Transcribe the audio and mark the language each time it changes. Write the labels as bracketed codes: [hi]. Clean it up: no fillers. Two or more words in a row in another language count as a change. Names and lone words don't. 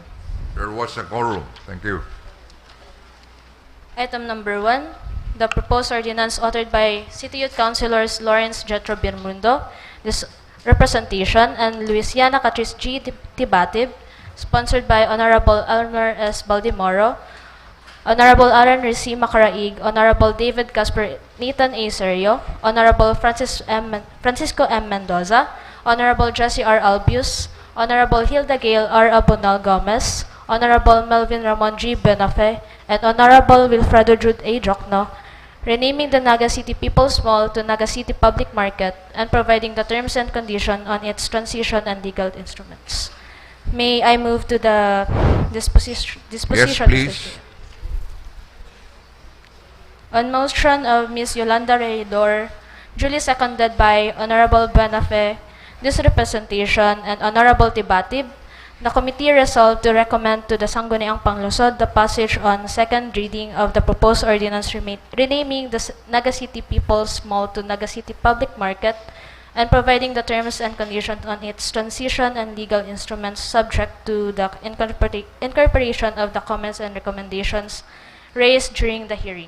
[en] There was a quorum. Thank you. Item number 1, the proposed ordinance authored by City Youth Councilors Lawrence Jetro Birmundo, this representation, and Luisiana Catrice G. Tibatib, sponsored by Honorable Elmer S. Baldimoro, Honorable Aaron Risi Macaraig, Honorable David Casper Nathan A. Serio, Honorable Francisco M. Mendoza, Honorable Jesse R. Albius, Honorable Hilda Gale R. Abonal Gomez, Honorable Melvin Ramon G. Benafe, and Honorable Wilfredo Jude A. Jokno, renaming the Naga City People's Mall to Naga City Public Market and providing the terms and conditions on its transition and legal instruments. May I move to the disposition? Yes, Mr. please. Chair? On motion of Ms. Yolanda Reidor, duly seconded by Honorable Benafe, this representation, and Honorable Tibatib, the committee resolved to recommend to the Sangguniang Panlungsod the passage on second reading of the proposed ordinance renaming the Naga City People's Mall to Naga City Public Market and providing the terms and conditions on its transition and legal instruments subject to the incorporation of the comments and recommendations raised during the hearing.